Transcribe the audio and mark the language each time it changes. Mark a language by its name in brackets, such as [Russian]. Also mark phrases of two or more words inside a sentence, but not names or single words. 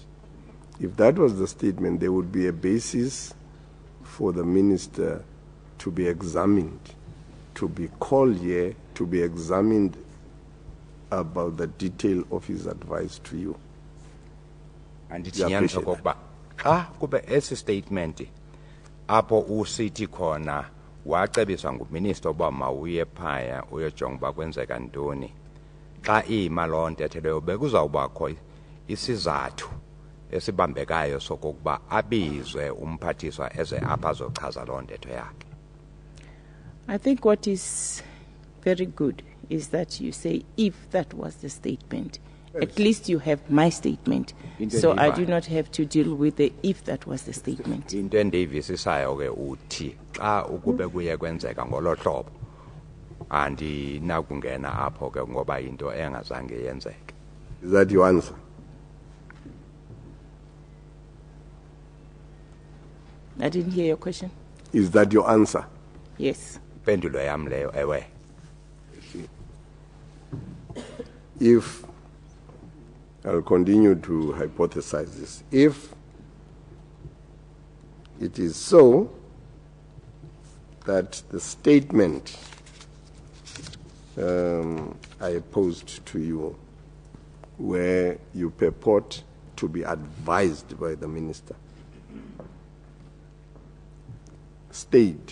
[English] If that was the statement, there would be a basis for the minister to be examined, to be called here, to be examined about the detail of his advice to you. [Xhosa] And it's nyanza kokuba xa kube esi statement apho usithi khona wacebiswa nguminister uba mawuye phaya uyojonga uba kwenzeka ntoni xa iyimaloo ntetho leyo bekuzawubakho isizathu esibambekayo sokokuba abizwe umphathiswa eze apha azochaza loo ntetho yakhe. [English] I think what is very good is that you say, if that was the statement, yes, at least you have my statement. So I do not have to deal with the if that was the statement. [Xhosa] Into endiyivisisayo ke uthi xa ukube kuye kwenzeka ngolo hlobo andinakungena apho ke ngoba into engazange yenzeke. [English] Is that your answer? I didn't hear your question. Is that your answer? Yes. [Xhosa] Pendulo yam leyo ewe. [English] If I'll continue to hypothesize this, if it is so that the statement I posed to you, where you purport to be advised by the minister, stayed.